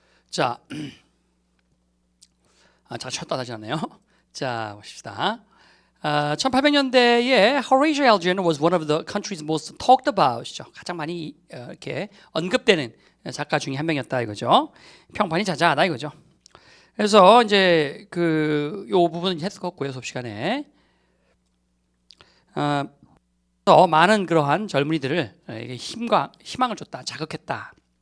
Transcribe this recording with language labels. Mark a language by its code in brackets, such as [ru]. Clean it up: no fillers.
[ko] 자, 잠깐 쳤다 다시 하네요. 자, 보십시다. 1800년대에 [en] Horatio Alger was one of the country's most talked about. [ko] 가장 많이 이렇게 언급되는 작가 중에 한 명이었다 이거죠. 평판이 자자하다 이거죠. 그래서 이제 요 부분은 했었고요 수업 시간에. 더 많은 그러한 젊은이들을 힘과 희망을 줬다, 자극했다.